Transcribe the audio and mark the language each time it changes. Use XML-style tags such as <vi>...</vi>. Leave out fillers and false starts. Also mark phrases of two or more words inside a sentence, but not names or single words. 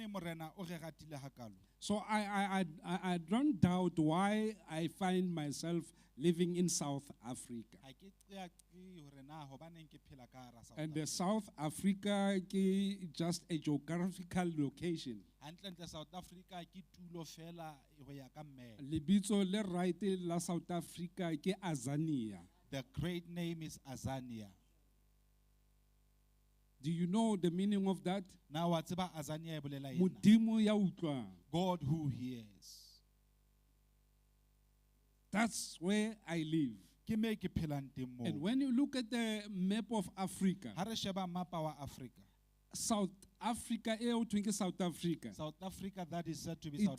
<en>So I don't doubt why I find myself living in South Africa. And the South Africa is just a geographical location.</en> <st>Lebitso le right la South Africa ke Azania.</st> <en>The great name is Azania. Do you know the meaning of that? Now what's about Azania?</en> <st>Modimo ya utlwang.</st> <en>God who hears. That's where I live. And when you look at the map of Africa, South Africa, South Africa, South Africa, that is said to be South</en>